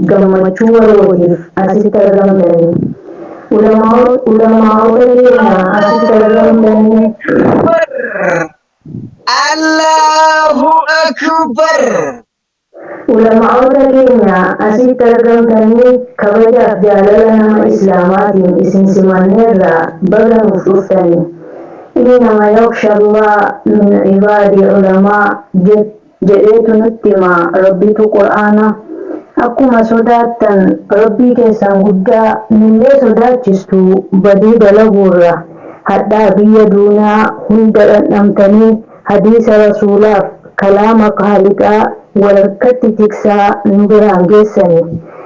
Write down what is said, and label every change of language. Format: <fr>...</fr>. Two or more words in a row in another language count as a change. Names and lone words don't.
<om>Gammachuu warootiif asitti argamtanii. Ulamaa-, ulamaa'ota keenya asitti argamtanii.</om> <ar>الله أكبر.</ar> <om>Ulamaa'ota keenya asitti argamtanii kabajaaf jaalala nama Islaamaatiin isin simanneerra baga nuuf dhuftanii.</om> <ar>إنما يخشى الله من عباده العلماء</ar> <om>je-, jedheetu nutti hima Rabbitu Qur'aana. Akkuma sodaattan Rabbii keessan guddaa nullee sodaachistu badii dalaguurra. Hadhaa biyya duunaa hunda dhandhamtanii hadiisa Rasuulaaf kalaama Kaaliqaa walharkatti tiksaa nu biraan geessani.</om>